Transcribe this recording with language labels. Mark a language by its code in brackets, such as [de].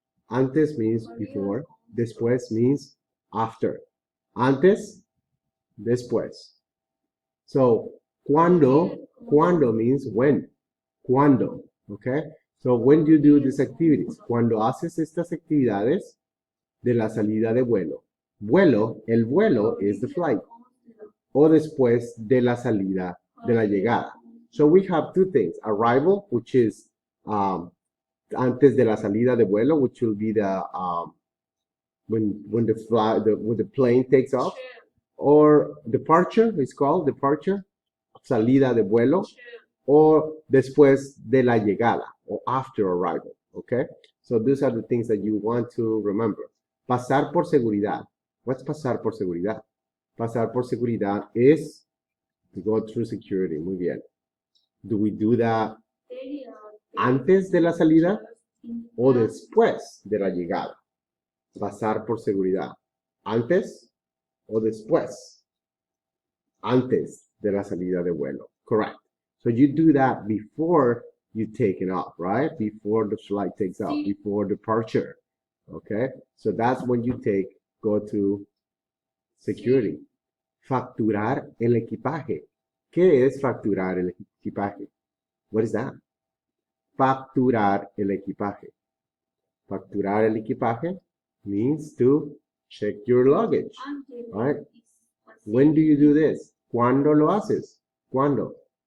[en] Antes means before. Después means after. Antes, después. So, cuando means when. Cuando, okay? So, when do you do these activities? [es] Cuando haces estas actividades de la salida de vuelo. El vuelo [en] is the flight. [es] O después de la salida, de la llegada. [en] So, we have two things. Arrival, which is [es] antes de la salida de vuelo, [en] which will be the when the plane takes off, or departure is called departure, [es] salida de vuelo, [en] or [es] después de la llegada, [en] or after arrival, okay? So these are the things that you want to remember. [es] Pasar por seguridad. [en] What's pasar por seguridad? [es] Pasar por seguridad [en] is to go through security. [es] Muy bien. [en] Do we do that [es] antes de la salida o después de la llegada? Pasar por seguridad. ¿Antes o después? Antes de la salida de vuelo. [en] Correct. So you do that before you take it off, right? Before the flight takes off, before departure. Okay? So that's when you go to security. [es] Facturar el equipaje. ¿Qué es facturar el equipaje? [en] What is that? [es] Facturar el equipaje. [en] Facturar el equipaje means to check your luggage, right? When do you do this? [es] ¿Cuándo lo haces? ¿Cuándo?